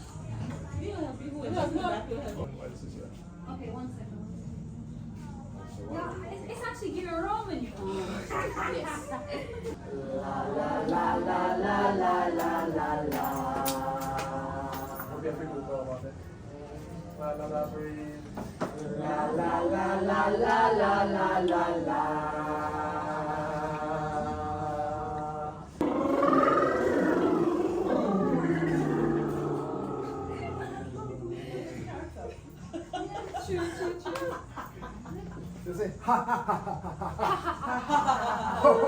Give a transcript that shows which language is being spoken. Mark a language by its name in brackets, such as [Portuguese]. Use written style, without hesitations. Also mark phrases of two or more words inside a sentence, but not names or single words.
[English] Okay, 1 second. Yeah, it's actually getting wrong when you. Yes. La la la la la la la la la. maybe I think we'll go about it. La la la, breathe. La la la la la la la la la. Just say ha ha ha ha ha ha ha.